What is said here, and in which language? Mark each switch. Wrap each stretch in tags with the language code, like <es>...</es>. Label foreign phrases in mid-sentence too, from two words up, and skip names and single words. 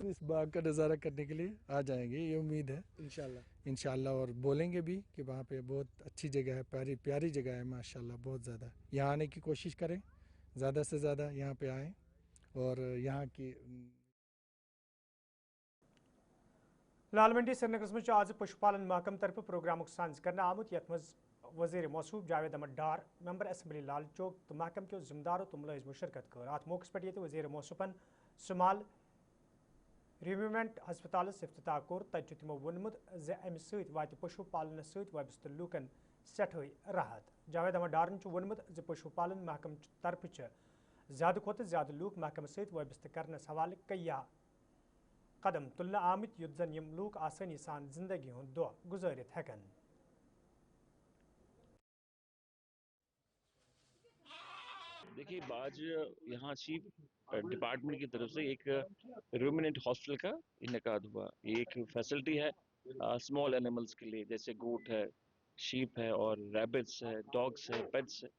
<hi>इस बाग का नज़ारा करने के लिए आ जाएंगे, ये उम्मीद है इंशाल्लाह और बोलेंगे भी कि वहाँ पे बहुत अच्छी जगह है, प्यारी प्यारी जगह है माशाल्लाह, बहुत ज़्यादा। यहाँ आने की कोशिश करें, ज़्यादा से ज़्यादा यहाँ पे आएँ और यहाँ की लाल मंडी श्रीनगर में आज</hi> <ks>पशुपालन महकम तरफ प्रोग्राम सांझ करना आमुत यथ मज वज़ीर मौसूफ जावेद अहमद डार, मेंबर असम्बली लाल चौक तो महकम के जिम्मेदारों तो मुलाजिम शिरकत कर अत मौके पे वज़ीर मौसूफन सुमाल रिव्यूमेंट हस्पताल इफ्तिताह कोर तत तमो वोनमुत ज अमि सत वात पशुपालन सत वाबस्त लूकन सठे राहत। जावेद अहमद डारन वोनमुत ज पशुपालन महकम तरफ ज़्यादा खोत ज़्यादा लूक महकम सत वाबस्त करनस हवाले कया कदम तुलना आमित युद्ध जन यम लूक आसानी सान जिंदगी हुंद दो गुजारित हेकन।</ks> <hi>देखिए आज यहाँ चीफ डिपार्टमेंट की तरफ से एक</hi> <en>ruminant hospital</en> <hi>का इनेकाद हुआ। ये एक फैसिलिटी है</hi> <en>small animals</en> <hi>के लिए, जैसे गोट है, शीप है और रैबिट्स है, डॉग्स है, पेट्स है।</hi>